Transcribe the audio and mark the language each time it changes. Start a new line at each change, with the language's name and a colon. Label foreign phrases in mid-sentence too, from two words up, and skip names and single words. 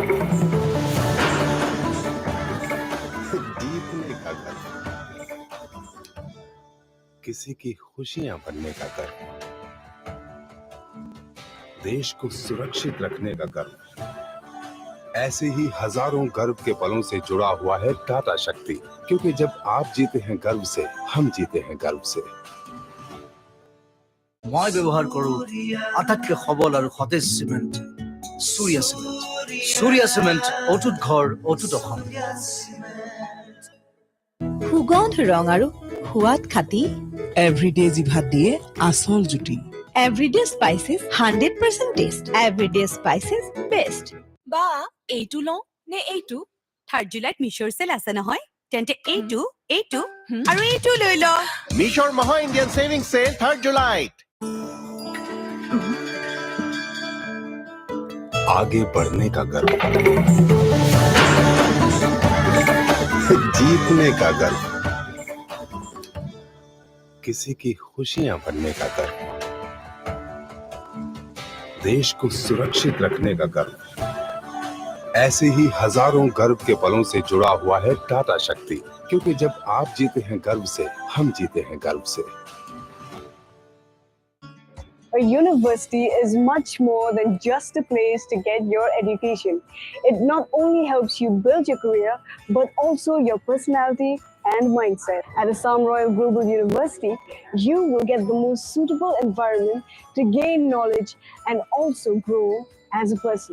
Hindi: जीतने का गर्व किसी की खुशियां बनने का गर्व देश को सुरक्षित रखने का गर्व ऐसे ही हजारों गर्व के पलों से जुड़ा हुआ है टाटा शक्ति क्योंकि जब आप जीते हैं गर्व से हम जीते हैं गर्व से
Assamese: মই ব্যৱহাৰ কৰো আটাইতকৈ সবল আৰু সতেজ সিমেন্ট सूर्य सीमेंट অটুট ঘৰ অটুট অসম সুগন্ধ ৰং আৰু সোৱাদ খাতি এভৰিডে জিভাত দিয়ে আসল জুতি এভৰিডে স্পাইচেছ 100% টেষ্ট এভৰিডে স্পাইচেছ বেষ্ট বা এইটো লওঁ নে এইটো 3 জুলাইত মিছৰ চেল আছে নহয় তেন্তে এইটো আৰু এইটো লৈ ল মিছৰ মহা ইণ্ডিয়ান সেভিং সেল 3 জুলাইত
Hindi: आगे बढ़ने का गर्व जीतने का गर्व किसी की खुशियां बनने का गर्व देश को सुरक्षित रखने का गर्व ऐसे ही हजारों गर्व के पलों से जुड़ा हुआ है टाटा शक्ति क्योंकि जब आप जीते हैं गर्व से हम जीते हैं गर्व से
English: A university is much more than just a place to get your education. It not only helps you build your career, but also your personality and mindset. At Assam Royal Global University, you will get the most suitable environment to gain knowledge and also grow as a person.